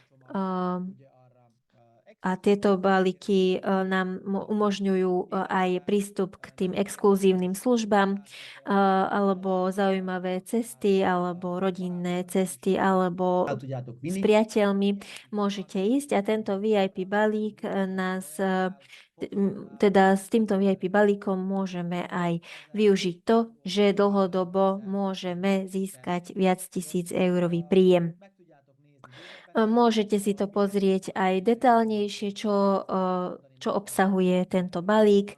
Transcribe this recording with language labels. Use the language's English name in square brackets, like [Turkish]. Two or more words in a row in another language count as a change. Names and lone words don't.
[Slovak] a tieto balíky nám umožňujú aj prístup k tým exkluzívnym službám, alebo zaujímavé cesty, alebo rodinné cesty, alebo [Hungarian] El tudjátok [Slovak] s [Hungarian] vinni. [Slovak] priateľmi môžete ísť a tento VIP balík teda s týmto VIP balíkom môžeme aj využiť to, že dlhodobo môžeme získať viac tisíc eurový príjem. Môžete si to pozrieť aj detaľnejšie, čo obsahuje tento balík.